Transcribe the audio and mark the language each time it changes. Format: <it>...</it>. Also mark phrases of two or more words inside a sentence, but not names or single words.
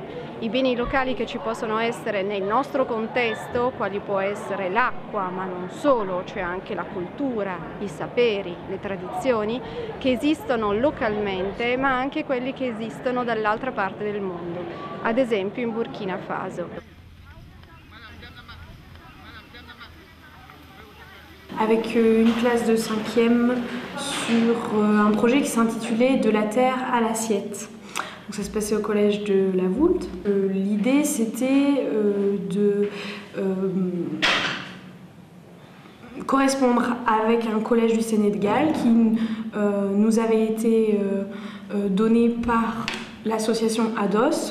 <it>I beni locali che ci possono essere nel nostro contesto, quali può essere l'acqua, ma non solo, c'è anche la cultura, i saperi, le tradizioni che esistono localmente, ma anche quelli che esistono dall'altra parte del mondo, ad esempio in Burkina Faso.</it> <fr>Avec une classe de 5e sur un projet qui s'intitulait « De la terre à l'assiette ». Donc ça se passait au collège de la Voulte. L'idée c'était de correspondre avec un collège du Sénégal qui nous avait été donné par l'association ADOS.</fr>